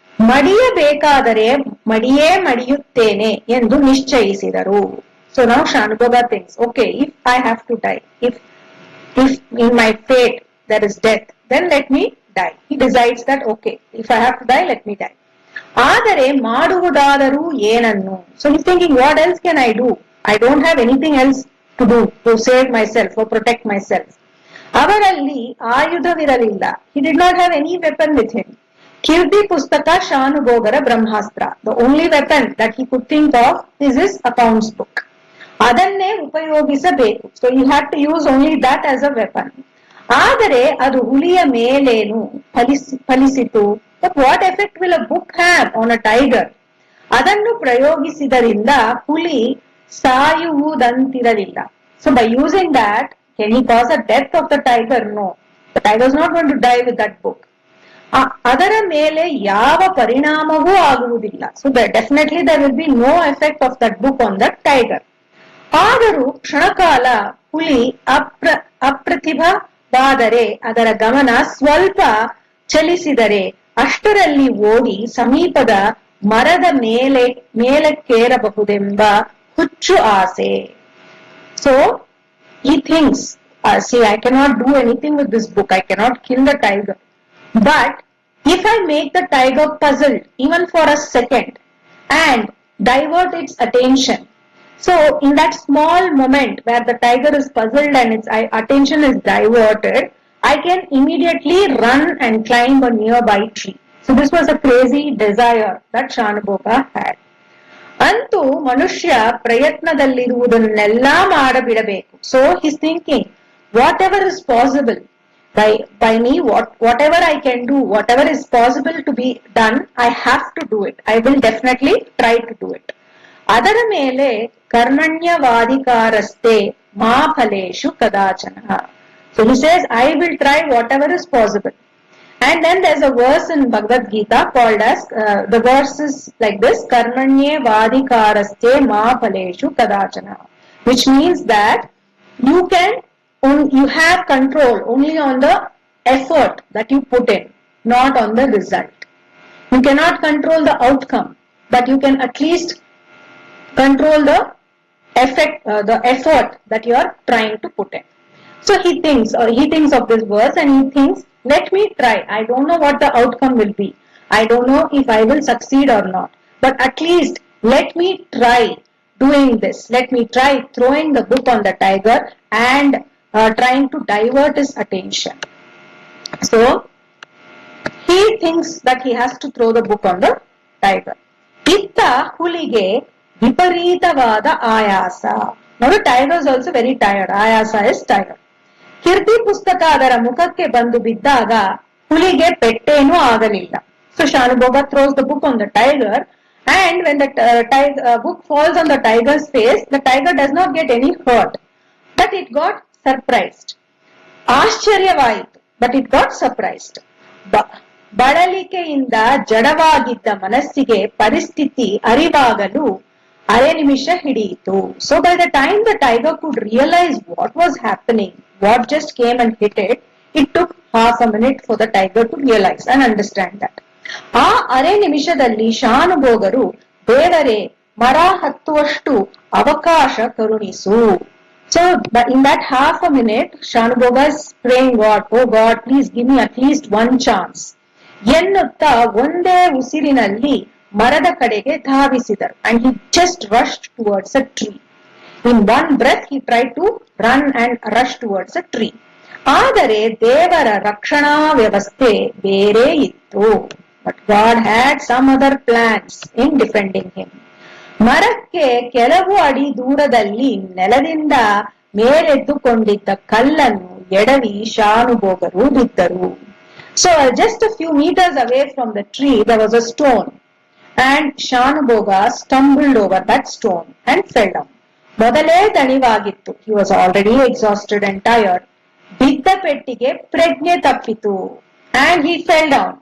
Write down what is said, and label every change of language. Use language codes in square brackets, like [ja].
[kn] ಮಡಿಯಬೇಕಾದರೆ ಮಡಿಯೇ ಮಡಿಯುತ್ತೇನೆ ಎಂದು ನಿಶ್ಚಯಿಸಿದರು. [en] So now Shanubhoga thinks, okay, if I have to die, if in my fate there is death, then let me die. He decides that, okay, if I have to die, let me die. [kn] ಆದರೆ ಮಾಡುವುದಾದರೂ ಏನನ್ನು? [en] So he's thinking, what else can I do? I don't have anything else to do to save myself or protect myself. [kn] ಅವರಲ್ಲಿ ಆಯುಧವಿರಲಿಲ್ಲ. [en] He did not have any weapon with him. [kn] ಕೀರ್ತಿ ಪುಸ್ತಕ ಶಾನುಭೋಗರ ಬ್ರಹ್ಮಾಸ್ತ್ರ. [en] The only weapon that he could think of is his accounts book. [kn] ಅದನ್ನೇ ಉಪಯೋಗಿಸಬೇಕು. [en] So he had to use only that as a weapon. [kn] ಆದರೆ ಅದು ಹುಲಿಯ ಮೇಲೇನು ಫಲಿಸಿತು. [en] But what effect will a book have on a tiger? [kn] ಅದನ್ನು ಪ್ರಯೋಗಿಸಿದರಿಂದ ಹುಲಿ ಸಾಯುವುದಂತಿರಲಿಲ್ಲ. [en] So by using that, can he cause the death of the tiger? No. The tiger is not going to die with that book. [kn] ಅದರ ಮೇಲೆ ಯಾವ ಪರಿಣಾಮವೂ ಆಗುವುದಿಲ್ಲ. [en] So definitely there will be no effect of that book on that tiger. [kn] ಆದರೂ ಕ್ಷಣಕಾಲ ಹುಲಿ ಅಪ್ರತಿಭವಾದರೆ ಅದರ ಗಮನ ಸ್ವಲ್ಪ ಚಲಿಸಿದರೆ ಅಷ್ಟರಲ್ಲಿ ಓಡಿ ಸಮೀಪದ ಮರದ ಮೇಲಕ್ಕೇರಬಹುದೆಂಬ ಹುಚ್ಚು ಆಸೆ. [en] So he thinks, see, I cannot do anything with this book. I cannot kill the tiger. But if I make the tiger puzzled even for a second and divert its attention, so in that small moment where the tiger is puzzled and its attention is diverted, I can immediately run and climb a nearby tree. So this was a crazy desire that Shanubhoga had. [kn] ಅಂತೂ ಮನುಷ್ಯ ಪ್ರಯತ್ನದಲ್ಲಿರುವುದನ್ನೆಲ್ಲ ಮಾಡಬಿಡಬೇಕು. [en] So he's thinking, whatever is possible by me, whatever I can do, whatever is possible to be done, I have to do it. I will definitely try to do it. [kn] ಅದರ ಮೇಲೆ [sa] ಕರ್ಮಣ್ಯವಾಧಿಕಾರಸ್ಥೆ ಮಾ ಫಲೇಶು ಕದಾಚನ. [en] So he says, I will try whatever is possible. And then there's a verse in Bhagavad Gita called as, the verse is like this, [sa] karmanyevadhikaraste ma phaleshu kadachana, [en] which means that you have control only on the effort that you put in, not on the result. You cannot control the outcome, but you can at least control the effort that you are trying to put in. So he thinks of this verse and he thinks, let me try. I don't know what the outcome will be. I don't know if I will succeed or not. But at least let me try doing this. Let me try throwing the book on the tiger and trying to divert his attention. So he thinks that he has to throw the book on the tiger. [kn] ಇತ್ತ ಹುಲಿಗೆ ವಿಪರೀತವಾದ ಆಯಾಸ. ನೋಡಿ, [en] tiger is also very tired. ಆಯಾಸ is tired. [kn] ಕೀರ್ತಿ ಪುಸ್ತಕ ಅದರ ಮುಖಕ್ಕೆ ಬಂದು ಬಿದ್ದಾಗ ಹುಲಿಗೆ ಪೆಟ್ಟೇನೂ ಆಗಲಿಲ್ಲ. [en] So Shanubhoga throws the book on the tiger, and when the book falls on the tiger's face, the tiger does not get any hurt, but it got surprised. [kn] ಆಶ್ಚರ್ಯವಾಯಿತು, [en] but it got surprised. [kn] ಬಳಲಿಕೆಯಿಂದ ಜಡವಾಗಿದ್ದ ಮನಸ್ಸಿಗೆ ಪರಿಸ್ಥಿತಿ ಅರಿವಾಗಲು ಅರೆ ನಿಮಿಷ ಹಿಡಿಯಿತು. [en] So by the time the tiger could realize what was happening, what just came and hit it, it took half a minute for the tiger to realize and understand that. [kn] ಆ ಅರೆ ನಿಮಿಷದಲ್ಲಿ ಶಾನುಭೋಗರು, ದೇವರೇ ಮರ ಹತ್ತುವಷ್ಟು ಅವಕಾಶ ಕರುಣಿಸು. [en] So in that half a minute, Shanubhoga is praying God, oh God, please give me at least one chance. [kn] ಎನ್ನುತ್ತಾ ಒಂದೇ ಉಸಿರಿನಲ್ಲಿ ಮರದ ಕಡೆಗೆ ಧಾವಿಸಿದರು. [en] And he just rushed towards a tree. In one breath he tried to run and rush towards a tree. [kn] ಆದರೆ ದೇವರ ರಕ್ಷಣಾ ವ್ಯವಸ್ಥೆ ಬೇರೆ ಇತ್ತು. [en] But God had some other plans in defending him. [kn] ಮರಕ್ಕೆ ಕೆಲವು ಅಡಿ ದೂರದಲ್ಲಿ ನೆಲದಿಂದ ಮೇಲೆದ್ದುಕೊಂಡಿದ್ದ ಕಲ್ಲನ್ನು ಎಡವಿ ಶಾನುಭೋಗರು ಬಿದ್ದರು. [en] So just a few meters away from the tree there was a stone, and Shanubhoga stumbled over that stone and fell down. [kn] ಮೊದಲೇ ದಣಿವಾಗಿತ್ತು. [en] He was already exhausted and tired. [kn] ಬಿದ್ದ ಪೆಟ್ಟಿಗೆ ಪ್ರಜ್ಞೆ ತಪ್ಪಿತು, [en] and he fell down.